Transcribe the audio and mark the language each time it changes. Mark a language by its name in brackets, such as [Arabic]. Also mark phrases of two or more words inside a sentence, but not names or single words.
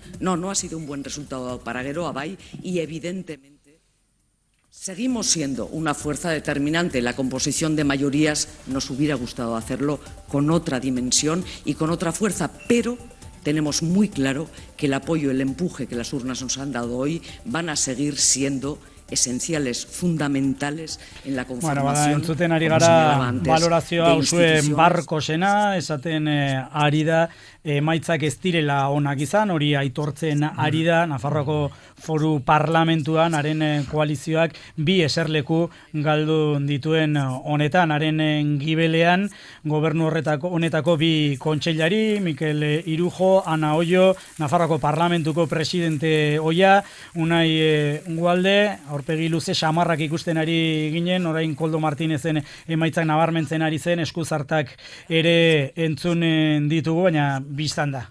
[Spanish] No ha sido un buen resultado para Gero Abay y evidentemente seguimos siendo una fuerza determinante en la composición de mayorías. Nos hubiera gustado hacerlo con otra dimensión y con otra fuerza, pero tenemos muy claro que el apoyo, el empuje que las urnas nos han dado hoy van a seguir siendo esenciales, fundamentales en la conformación. [Basque] Entzuten ari gara balorazioa Usue Barkosena, esaten ari da emaitzak ez direla onak izan, hori aitortzen ari da Nafarroako Foru Parlamentuan haren koalizioak bi eserleku galdu dituen honetan, haren gibelean gobernu honetako bi kontseilari, Mikel Irujo, Ana Ollo, Nafarroako Parlamentuko presidente oia, Unai Gualde, aurpegi luze samarrak ikusten ari ginen, orain Koldo Martinezen emaitzak nabarmentzen ari zen, eskuzartak ere entzun ditugu, baina biztan da.